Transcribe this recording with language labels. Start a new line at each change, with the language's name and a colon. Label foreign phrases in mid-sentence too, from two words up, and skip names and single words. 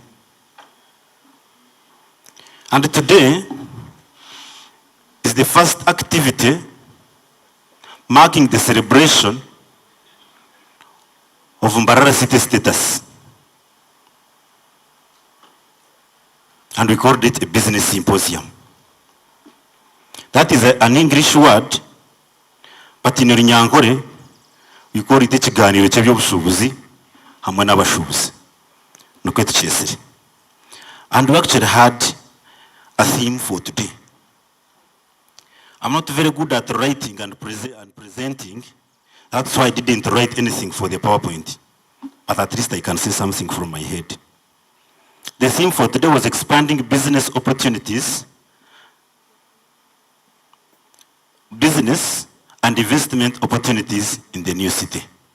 English: And today is the first activity marking the celebration of Mbarara city status. And we called it a business symposium. That is an English word, but in Runyankore, we call it
Nyankole: ekiganiro ky'ebyobushubuzi hamwe n'abashubuzi. Nuko tukyesere.
English: And we actually had a theme for today. I'm not very good at writing and presenting. That's why I didn't write anything for the PowerPoint. But at least I can say something from my head. The theme for today was expanding business opportunities, business and investment opportunities in the new city.